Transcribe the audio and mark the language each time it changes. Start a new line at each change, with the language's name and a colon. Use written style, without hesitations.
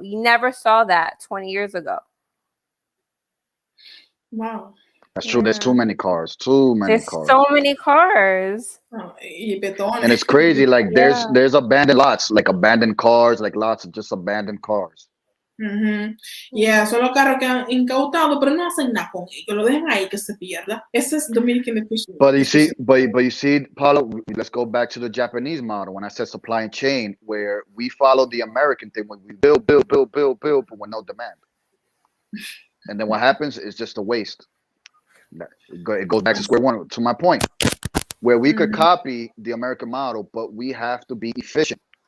English: You never saw that 20 years ago. Wow. That's true. Yeah. There's too many cars. There's so many cars. And it's crazy. Like there's abandoned lots, like abandoned cars, like lots of just abandoned cars. Mm-hmm.
Spanish: Yeah, son los carros que han incautado, pero no hacen nada con ellos, lo dejan ahí que se pierda. Ese es
English: Dominican efficiency. But you see, Paulo, let's go back to the Japanese model when I said supply and chain, where we follow the American thing when we build, but with no demand. And then what happens is just a waste. It goes back to square one, to my point, where we could copy the American model, but we have to be efficient.